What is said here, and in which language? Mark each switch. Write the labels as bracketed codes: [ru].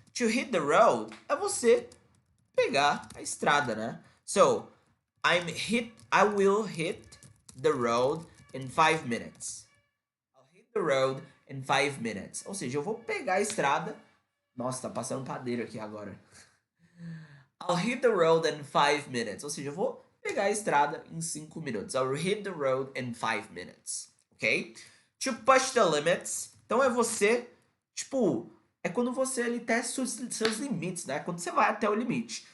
[en] To hit the road [pt] é você pegar a estrada, né? [en] So, I will hit the road in 5 minutes. I'll hit the road in 5 minutes. [pt] Ou seja, eu vou pegar a estrada. Nossa, tá passando um padeiro aqui agora. [en] I'll hit the road in 5 minutes. [pt] Ou seja, eu vou pegar a estrada em 5 minutos. [en] I'll hit the road in 5 minutes. Ok? To push the limits. [pt] Então é você, tipo, é quando você ali testa seus limites, né? Quando você vai até o limite.